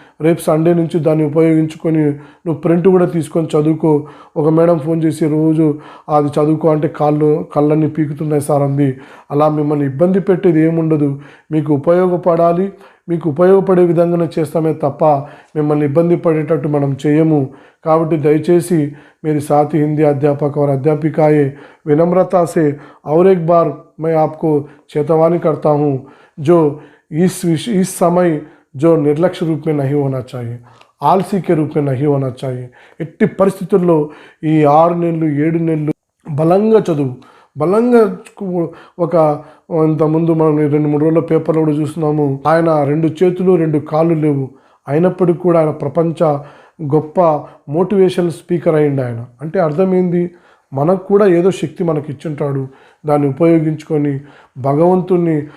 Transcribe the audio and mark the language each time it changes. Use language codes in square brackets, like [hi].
[te] రేపు సండే నుంచి దాన్ని ఉపయోగించుకొని నువ్వు ప్రింట్ కూడా తీసుకొని చదువుకో. ఒక మేడం ఫోన్ చేసి రోజు అది చదువుకో అంటే కళ్ళన్నీ పీకుతున్నాయి సార్ అంది. అలా మిమ్మల్ని ఇబ్బంది పెట్టేది ఏముండదు. మీకు ఉపయోగపడాలి, మీకు ఉపయోగపడే విధంగానే చేస్తామే తప్ప మిమ్మల్ని ఇబ్బంది పడేటట్టు మనం చేయము. కాబట్టి దయచేసి [hi] मेरी साथी हिंदी अध्यापक और अध्यापिकाएँ विनम्रता से और एक बार मैं आपको चेतावनी करता हूँ, जो इस समय जो निर्लक्ष्य रूप में नहीं होना चाहिए, आलसी के रूप में नहीं होना चाहिए. [te] ఎట్టి పరిస్థితుల్లో ఈ 6 నెలలు 7 నెలలు బలంగా చదువు. బలంగా ఒక ఇంతకుముందు మనం 2-3 రోజుల పేపర్లో కూడా చూస్తున్నాము. ఆయన 2 చేతులు 2 కాళ్ళు లేవు, అయినప్పటికీ కూడా ఆయన ప్రపంచ గొప్ప మోటివేషనల్ స్పీకర్ అయింది ఆయన. అంటే అర్థమైంది, మనకు కూడా ఏదో శక్తి మనకి ఇచ్చుంటాడు, దాన్ని ఉపయోగించుకొని భగవంతుణ్ణి.